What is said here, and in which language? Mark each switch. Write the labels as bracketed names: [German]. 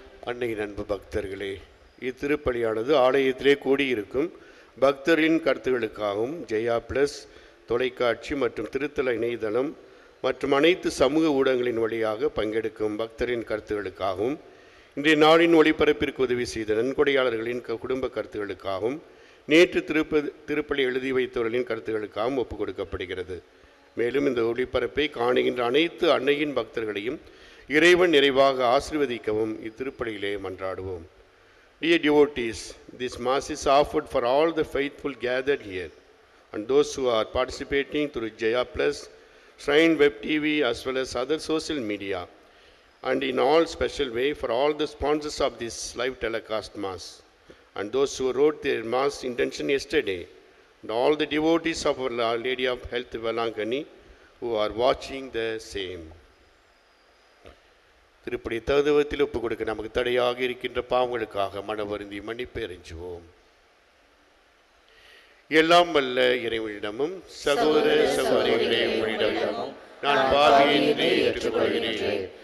[Tamil] அன்னையின் அன்பு பக்தர்களே, இத்திருப்பலியானது ஆலயத்திலே கூடியிருக்கும் பக்தரின் கருத்துகளுக்காகவும் ஜெயா பிளஸ் தொலைக்காட்சி மற்றும் திருத்தல இணையதளம் மற்றும் அனைத்து சமூக ஊடகங்களின் வழியாக பங்கெடுக்கும் பக்தரின் கருத்துகளுக்காகவும் இன்றைய நாளின் ஒளிபரப்பிற்கு உதவி செய்த நன்கொடையாளர்களின் குடும்ப கருத்துகளுக்காகவும் நேற்று திருப்பலி எழுதி வைத்தவர்களின் கருத்துகளுக்காகவும் ஒப்புக் கொடுக்கப்படுகிறது. மேலும் இந்த ஒளிபரப்பை காணுகின்ற அனைத்து அன்னையின் பக்தர்களையும் இறைவன் நிறைவாக ஆசீர்வதிக்கவும் இத்திருப்பலியிலே மன்றாடுவோம். [English] Dear devotees, this mass is offered for all the faithful gathered here and those who are participating through Jaya Plus, Shrine Web TV as well as other social media, and in all special way for all the sponsors of this live telecast mass and those who wrote their mass intention yesterday, and all the devotees of Our Lady of Health Velangani who are watching the same. [Tamil] திருப்படி தகுதிவத்தில் ஒப்புக் கொடுக்க நமக்கு தடையாக இருக்கின்ற பாவங்களுக்காக மனவருந்தி மன்னிப்பை அறிஞ்சுவோம். எல்லாம் வல்ல இறைவனிடமும் சகோதர சகோதரிகளே உங்களிடமும் நான் பாவியை ஏற்றுக்கொள்கிறேன்.